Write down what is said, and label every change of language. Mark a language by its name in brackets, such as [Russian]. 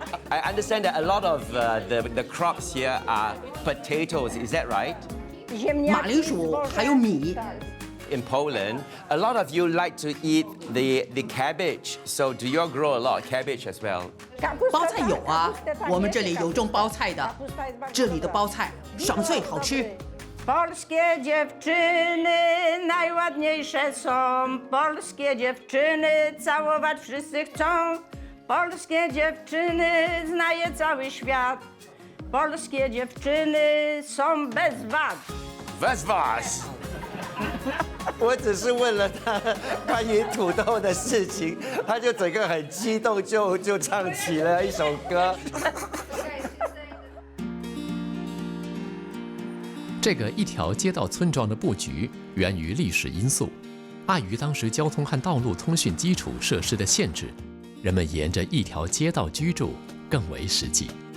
[English] I understand that a lot of the crops here are potatoes. Is that right? [Chinese] 马铃薯还有米。 [English] In Poland, a lot of you like to eat the cabbage. So do you grow a lot of cabbage as well? [Chinese] 包菜有啊，我们这里有种包菜的，这里的包菜爽脆好吃。 [Polish] Polskie dziewczyny najładniejsze są. Polskie dziewczyny całować wszyscy chcą. Polskie dziewczyny znaje cały świat. Polskie dziewczyny są bez wad. Bez was. [Chinese] 我只是问了他关于土豆的事情，他就整个很激动，就唱起了一首歌。这个一条街道村庄的布局源于历史因素，碍于当时交通和道路通讯基础设施的限制，人们沿着一条街道居住更为实际。